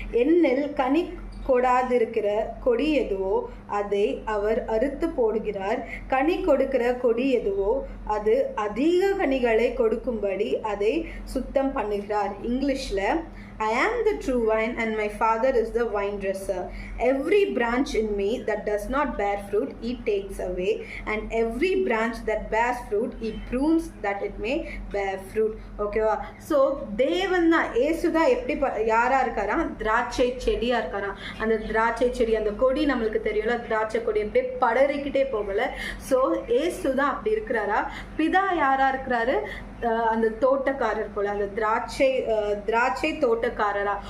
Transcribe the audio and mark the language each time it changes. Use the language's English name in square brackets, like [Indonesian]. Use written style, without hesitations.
[Tamil] என்னில் கனி கொடாதிருக்கிற கொடி எதுவோ அதை அவர் அறுத்து போடுகிறார். கனி கொடுக்கிற கொடி எதுவோ அது அதிக கனிகளை கொடுக்கும்படி அதை சுத்தம் பண்ணுகிறார். இங்கிலீஷில், [English] I am the true vine and my Father is the vine dresser. Every branch in me that does not bear fruit he takes away, and every branch that bears fruit he prunes that it may bear fruit. [Tamil] ஓகேவா? So தேவன் தான், ஏசு தான் எப்படி யாரா இருக்காரா, திராட்சை செடியா இருக்காரா. அந்த திராட்சை செடி, அந்த கொடி நம்மளுக்கு தெரியும்ல, திராட்சை கொடி அப்படியே படறிக்கிட்டே போகல. ஸோ ஏசு தான் அப்படி இருக்கிறாரா. பிதா யாரா இருக்கிறாரு, அந்த தோட்டக்காரர் போல, அந்த திராட்சை தோட்டக்காரரா.